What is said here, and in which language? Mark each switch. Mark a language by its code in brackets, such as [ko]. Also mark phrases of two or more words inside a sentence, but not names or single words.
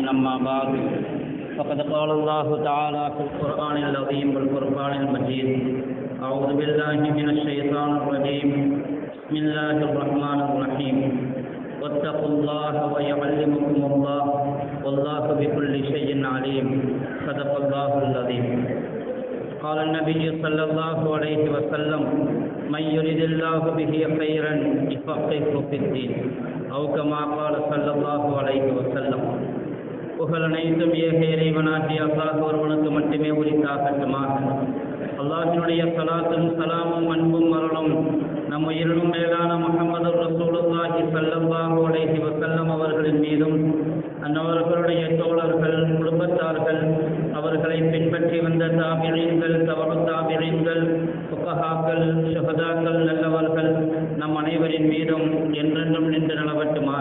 [ar] أما بعد فقد قال الله تعالى في القرآن العظيم والفرقان المجيد أعوذ بالله من الشيطان الرجيم بسم الله الرحمن الرحيم واتقوا الله ويعلمكم الله والله بكل شيء عليم صدق الله العظيم قال النبي صلى الله عليه وسلم من يريد الله به خيرا يفقهه في الدين أو كما قال صلى الله عليه وسلم [ta] புகழ் அனைத்தும் ஏக இறைவனாகிய அல்லாஹ் ஒருவனுக்கு மட்டுமே உரித்தாகட்டுமாக. அல்லாஹினுடைய ஸலாத்தும் ஸலாமும் அன்பும் அருளும் நம் உயிரினும் மேலான [ar] محمد رسول الله صلى الله عليه وسلم [ta] அவர்களின் மீதும் அன்னவர்களுடைய தோழர்கள் குடும்பத்தார்கள் அவர்களை பின்பற்றி வந்த தாபிஈன்கள் தபஉ தாபிஈன்கள் ஃபுகஹாக்கள் ஷுஹதாக்கள் நல்லவர்கள் நம் அனைவரின் மீதும் என்றென்றும் நின்று நிலவட்டுமாக.